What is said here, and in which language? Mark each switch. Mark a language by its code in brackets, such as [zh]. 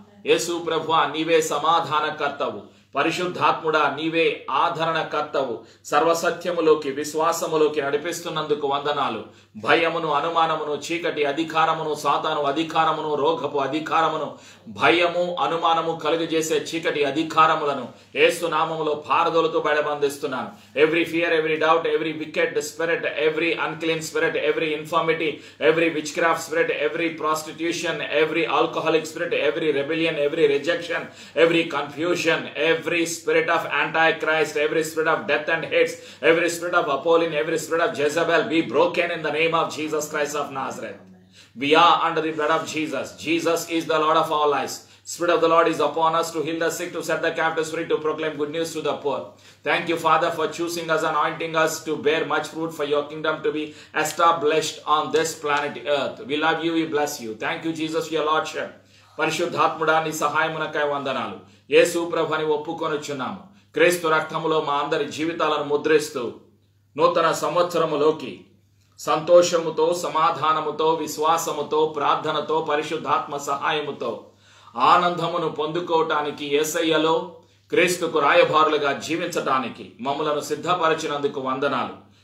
[te] యేసు ప్రభువా, నీవే సమాధానకర్తవు. పరిశుద్ధాత్ముడా, నీవే ఆదరణకర్తవు. సర్వసత్యములోకి, విశ్వాసములోకి నడిపిస్తున్నందుకు వందనాలు. భయమును, అనుమానమును, చీకటి అధికారమును, సాతాను అధికారమును, రోగపు అధికారమును, భయము, అనుమానము కలుగజేసే చీకటి అధికారములను యేసు నామములో పారదోలుతూ బయలుబంధిస్తున్నాను. [en] Every fear, every doubt, every wicked spirit, every unclean spirit, every infirmity, every witchcraft spirit, every prostitution, every alcoholic spirit, every rebellion, every rejection, every confusion, every spirit of antichrist, every spirit of death and hates, every spirit of Apollyon, every spirit of Jezebel be broken in the name of Jesus Christ of Nazareth. We are under the blood of Jesus. Jesus is the Lord of all lives. Spirit of the Lord is upon us to heal the sick, to set the captives free, to proclaim good news to the poor. Thank you, Father, for choosing us, anointing us to bear much fruit for your kingdom to be established on this planet earth. We love you, we bless you. Thank you, Jesus, for your Lordship. [te] పరిశుద్ధాత్ముడా, నీ సహాయమునకై వందనాలు. యేసు ప్రభుని ఒప్పుకొనుచున్నాము. క్రీస్తు రక్తములో మా అందరి జీవితాలను ముద్రిస్తూ నూతన సంవత్సరములోకి సంతోషముతో, సమాధానముతో, విశ్వాసముతో, ప్రార్థనతో, పరిశుద్ధాత్మ సహాయముతో ఆనందమును పొందుకోవటానికి, యేసయ్యలో క్రీస్తుకు రాయబారులుగా జీవించటానికి మమ్మలను సిద్ధపరిచినందుకు వందనాలు.